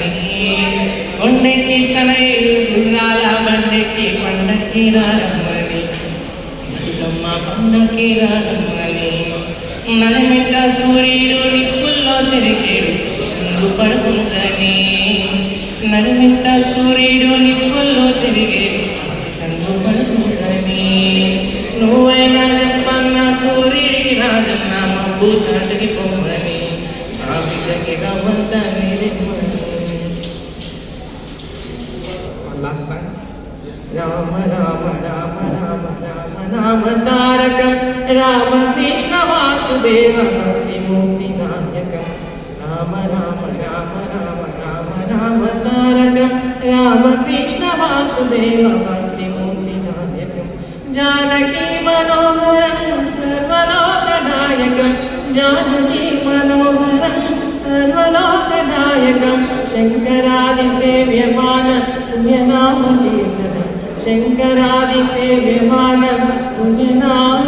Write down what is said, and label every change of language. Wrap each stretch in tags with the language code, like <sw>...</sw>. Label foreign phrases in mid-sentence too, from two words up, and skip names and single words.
<te>కొండెక్కి తన ఏడు గుర్రాల బండెక్కి పండక్కి రారమ్మని బతుకమ్మ పండక్కి రారమ్మని నలుమింట సూర్యుడు నిప్పుల్లో చెరికేడు సిగ్గు పడుకుందని నలుమింట సూర్యుడు నిప్పుల్లో చెరిగేడు సిగ్గు పడుకుందని నువ్వైనా చెప్పన్న సూర్యుడికి రాజన్న మబ్బు చాటుకి పొమ్మని ఆ బిడ్డకి రవ్వంతాన్ని</te> <sa>राम राम राम राम राम नाम तारकं राम कृष्ण वासुदेव मुक्ति नायकं राम राम राम राम राम राम तारकं राम कृष्ण वासुदेव मुक्ति नायकं जानकी मनोहरं सर्वलोकनायकं जानकी मनोहरं सर्वलोकनायकं शंकरादिसेव्यमान पुण्यनाम कीर्तनं शंकरादिसेव्यमान पुण्यनाम</sa>